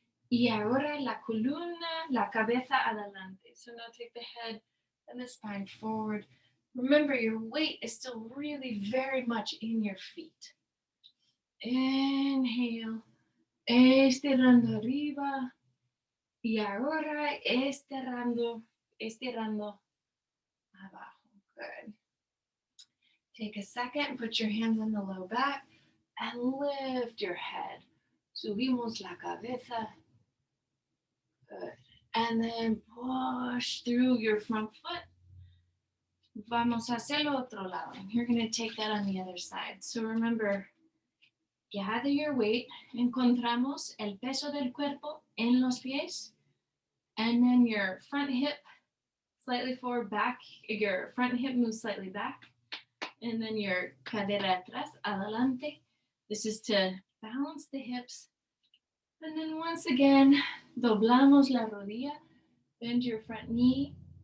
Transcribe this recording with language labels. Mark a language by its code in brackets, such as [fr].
[es] Y ahora la columna, la cabeza adelante. [en] So now take the head and the spine forward. Remember, your weight is still really very much in your feet. [es] Inhale, estirando arriba. Y ahora estirando abajo. [en] Good. Take a second, put your hands on the low back and lift your head. [es] Subimos la cabeza. [en] Good. And then push through your front foot. [es] Vamos a hacerlo otro lado. [en] You're going to take that on the other side. So remember, gather your weight. [es] Encontramos el peso del cuerpo en los pies. [en] And then your front hip slightly forward, back. Your front hip moves slightly back. And then your [es] cadera atrás, adelante. [en] This is to balance the hips. And then once again, [es] doblamos la rodilla. [en] Bend your front knee.